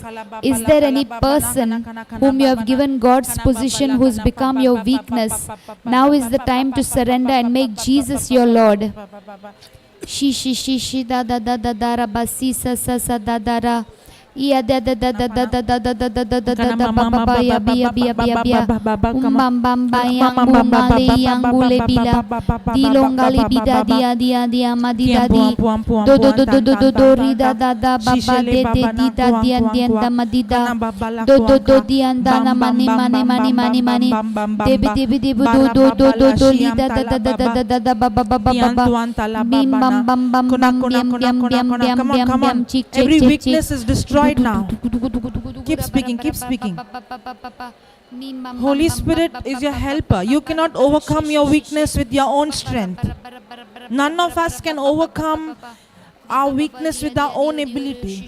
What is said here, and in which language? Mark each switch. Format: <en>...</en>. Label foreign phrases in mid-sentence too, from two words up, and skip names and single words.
<en>Is there any person whom you have given God's position who's become your weakness? Now is the time to surrender and make Jesus your Lord. Shi da da da da da ra ba si sa da da ra. Ya da da da da da da da da da da da da da da ba ba ba ya bia bam bam ba yang bumale yang bule bila dilongali bida dia madida di do ri da da da ba ba de di da dian da madida do dian da na mani debi do li da da ba bim bam chik every weakness is destroyed now. Keep speaking. Holy Spirit is your helper. You cannot overcome your weakness with your own strength. None of us can overcome our weakness with our own ability.</en>